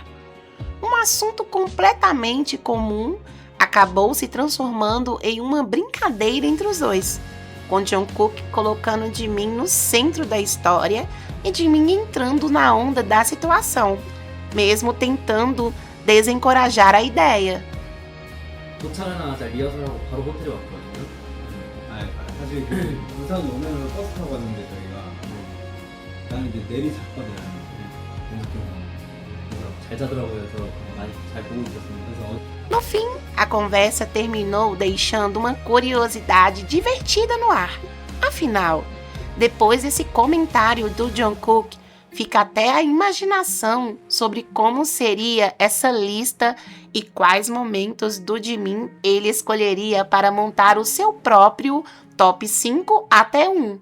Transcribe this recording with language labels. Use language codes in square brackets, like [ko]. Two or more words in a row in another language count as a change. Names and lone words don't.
[pt] Um assunto completamente comum acabou se transformando em uma brincadeira entre os dois, com Jungkook colocando Jimin no centro da história e Jimin entrando na onda da situação, mesmo tentando desencorajar a ideia. [ko] 도착하자마자 리허설하고 바로 호텔에 왔거든요. 아 사실 그 부산 오면은 버스 타고 갔는데 저희가 나는 이제 내리잤거든. 잘 자더라고요. 저 많이 잘 보고 있었습니다. 그래서 [pt] No fim, a conversa terminou deixando uma curiosidade divertida no ar. Afinal, depois desse comentário do Jungkook, fica até a imaginação sobre como seria essa lista e quais momentos do Jimin ele escolheria para montar o seu próprio top 5 até 1.